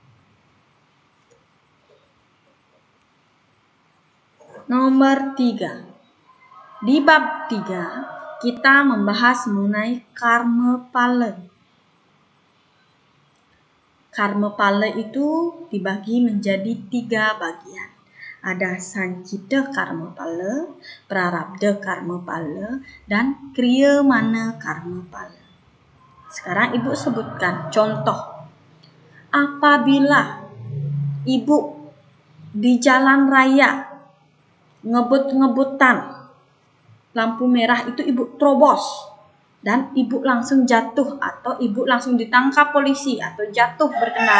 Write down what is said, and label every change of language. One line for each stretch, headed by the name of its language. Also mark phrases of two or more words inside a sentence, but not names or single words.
Indonesian: Nomor 3. Di bab 3 kita membahas mengenai karma pala. Karma pala itu dibagi menjadi 3 bagian. Ada sancita karma pala, prarabdha karma pala, dan kriyamana karma pala. Sekarang Ibu sebutkan contoh. Apabila Ibu di jalan raya ngebut-ngebutan, lampu merah itu Ibu terobos dan Ibu langsung jatuh atau Ibu langsung ditangkap polisi atau jatuh berkendara.